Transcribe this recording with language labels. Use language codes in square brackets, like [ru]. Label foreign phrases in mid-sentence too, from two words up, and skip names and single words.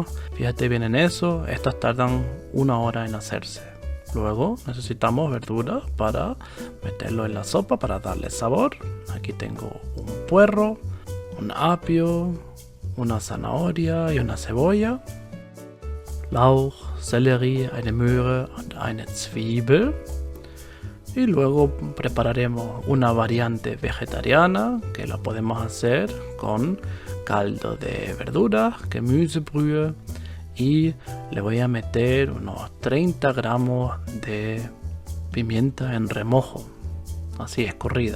[es] Fíjate bien en eso, estas tardan 1 hora en hacerse. Luego necesitamos verduras para meterlo en la sopa para darle sabor. Aquí tengo un puerro, un apio, una zanahoria y una cebolla. [de] Lauch, Sellerie, eine Möhre und eine Zwiebel. [es] Y luego prepararemos una variante vegetariana que la podemos hacer con caldo de verduras, Gemüsebrühe, y le voy a meter unos 30 gramos de pimienta en remojo, así escurrida.